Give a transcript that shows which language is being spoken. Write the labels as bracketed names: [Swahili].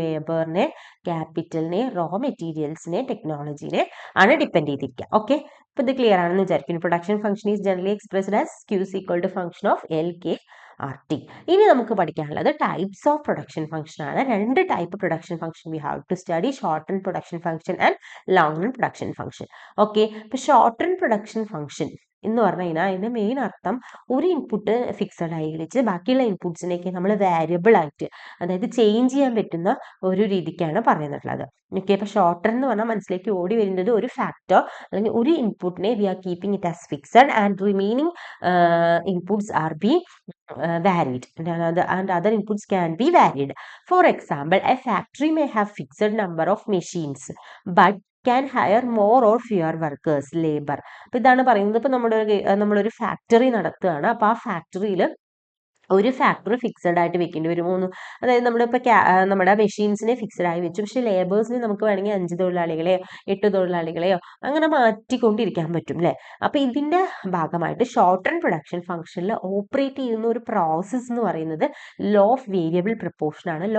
[Malayalam] ലേബറിനെ, ക്യാപിറ്റലിനെ, raw മെറ്റീരിയൽസിനെ, ടെക്നോളജിനെ ആണ് depend ചെയ്തിരിക്കുക. Okay, ഇപ്പൊ ഇത് ക്ലിയർ ആണെന്ന് വിചാരിക്കുന്നു. [English] Production function is generally expressed as Q is equal to function of LKRT. [Malayalam] ഇനി നമുക്ക് പഠിക്കാനുള്ളത് [English] Types of production function ആണ്. രണ്ട് type production function we have to study: short run production function and long run production function. [Malayalam] Okay, ഇപ്പൊ short run production function എന്ന് പറഞ്ഞു കഴിഞ്ഞാൽ അതിന്റെ മെയിൻ അർത്ഥം, ഒരു ഇൻപുട്ട് ഫിക്സഡ് ആയി വെച്ച് ബാക്കിയുള്ള ഇൻപുട്സിനെയൊക്കെ നമ്മൾ വാരിയബിൾ ആയിട്ട്, അതായത് ചേഞ്ച് ചെയ്യാൻ പറ്റുന്ന ഒരു രീതിക്കാണ് പറയുന്നിട്ടുള്ളത്. ഓക്കെ, അപ്പൊ ഷോർട്ട് റൺ എന്ന് പറഞ്ഞാൽ മനസ്സിലേക്ക് ഓടി വരുന്നത് ഒരു ഫാക്ടർ അല്ലെങ്കിൽ ഒരു ഇൻപുട്ടിനെ [English] We are keeping it as fixed and remaining inputs are be varied and other inputs can be varied. For example, a factory may have fixed number of machines but can hire more or fewer workers, labor. [Malayalam] അപ്പൊ ഇതാണ് പറയുന്നത്. ഇപ്പൊ നമ്മളൊരു factory നടത്തുകയാണ്. അപ്പൊ ആ ഫാക്ടറിയിൽ ഒരു ഫാക്ടറി ഫിക്സഡ് ആയിട്ട് വെക്കേണ്ടി വരും. അതായത് നമ്മളിപ്പോൾ നമ്മുടെ മെഷീൻസിനെ ഫിക്സഡ് ആയി വെച്ചു, പക്ഷെ ലേബേഴ്സിനെ നമുക്ക് വേണമെങ്കിൽ 5 തൊഴിലാളികളെയോ 8 തൊഴിലാളികളെയോ അങ്ങനെ മാറ്റിക്കൊണ്ടിരിക്കാൻ പറ്റും അല്ലേ. അപ്പൊ ഇതിന്റെ ഭാഗമായിട്ട് ഷോർട്ട് റൺ പ്രൊഡക്ഷൻ ഫംഗ്ഷനിൽ ഓപ്പറേറ്റ് ചെയ്യുന്ന ഒരു പ്രോസസ് എന്ന് പറയുന്നത് ലോ ഓഫ് വേരിയബിൾ പ്രപ്പോർഷൻ ആണ്.